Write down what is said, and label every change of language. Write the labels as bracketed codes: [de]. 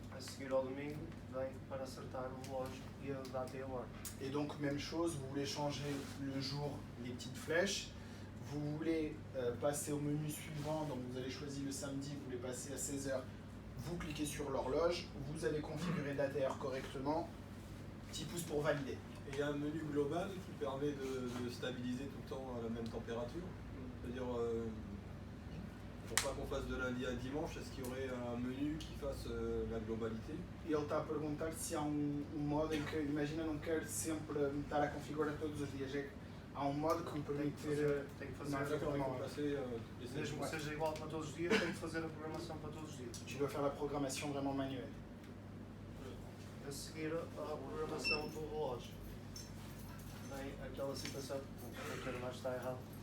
[pt] A seguir ao domingo, vem para acertar o relógio e a data e a hora. [fr] Et donc même chose, vous voulez changer le jour, les petites flèches. Vous voulez passer au menu suivant, donc vous allez choisir le samedi, vous voulez passer à 16h, vous cliquez sur l'horloge, vous allez configurer date et heure correctement, petit pouce pour valider. Et il y a un menu global qui permet de stabiliser tout le temps à la même température. C'est-à-dire, pour pas qu'on fasse de lundi à dimanche, est-ce qu'il y aurait un menu qui fasse la globalité? [pt] E ele está a perguntar se há modo em que, imagina, não quer sempre estar a configurar todos os dias, é que há modo que me permite ter... Tem que Não, fazer, [fr] D'accord, il faut passer les [pt] mesmo que seja igual para todos os dias, tem que fazer a programação para todos os dias. [fr] Tu dois faire la programmation vraiment manuelle. [pt] A seguir à programação do relógio, vem aquela situação que o termo está errado.